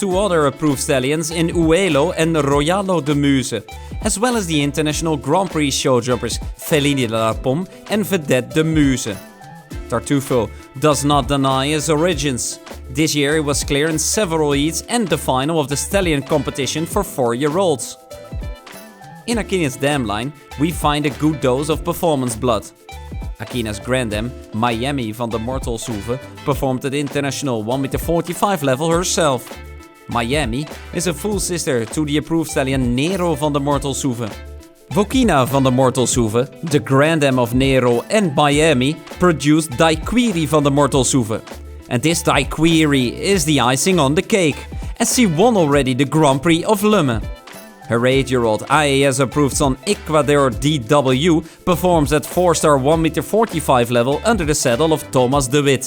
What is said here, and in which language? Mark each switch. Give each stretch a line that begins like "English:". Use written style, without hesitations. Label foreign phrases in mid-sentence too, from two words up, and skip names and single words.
English: two other approved stallions in Uelo and Royalo de Muse, as well as the international Grand Prix show jumpers Fellini de la Pomme and Vedette de Muse. Tartufo does not deny his origins. This year he was clear in several heats and the final of the stallion competition for 4-year-olds. In Akina's dam line, we find a good dose of performance blood. Akina's grandam, Miami van der Mortelshoeve, performed at the international 1m45 level herself. Miami is a full sister to the approved stallion Nero van der Mortelshoeve. Vokina van der Mortelshoeve, the grandam of Nero and Miami, produced Daiquiri van der Mortelshoeve. And this Daiquiri is the icing on the cake, as she won already the Grand Prix of Le Mans. Her 8-year-old IAS approved son Ecuador DW performs at 4-star 1m45 level under the saddle of Thomas de Wit.